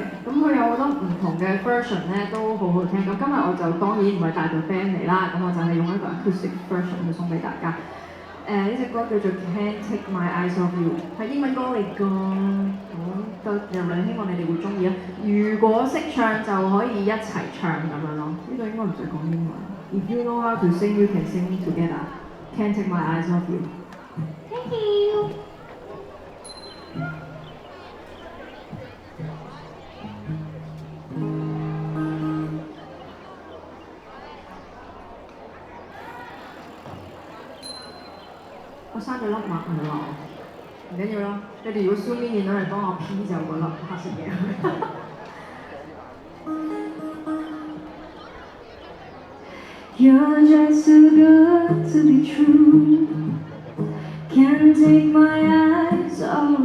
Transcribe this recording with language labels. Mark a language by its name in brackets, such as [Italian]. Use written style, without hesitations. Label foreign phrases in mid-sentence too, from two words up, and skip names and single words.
[Cantonese] 咁佢有好多唔同嘅 version 咧都好好聽。咁今日我就當然唔係帶隊 band 嚟啦，咁我就係用一個 [English] acoustic version [Cantonese] 去送俾大家。呢隻歌叫做 Can't Take My Eyes Off You，係英文歌嚟㗎。咁就希望你哋會中意啊！如果識唱就可以一齊唱咁樣咯。呢個應該唔使講英文。 [English] If you know how to sing, you can sing together. Can't take my eyes off you. Thank you. [Cantonese] 我生咗粒墨唔係話我，唔緊要啦。你哋如果 [English] Zoom in [Cantonese] 見到人幫我 P 就嗰粒黑色嘢。 [English] You're just too good to be true. Can't take my eyes off